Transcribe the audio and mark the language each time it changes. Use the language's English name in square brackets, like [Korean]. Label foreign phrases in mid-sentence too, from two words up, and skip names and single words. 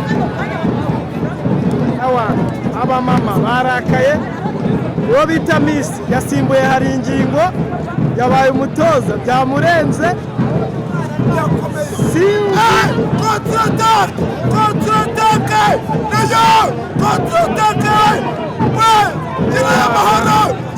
[Kinyarwanda] Abamama barakaye, uwo bita Miss yasimbuye hari ingingo yabaye umutoza byamurenze. [French] Contre-attaque! Contre-attaque! Nayo! Contre-attaque! Ouais! Il est amahoro!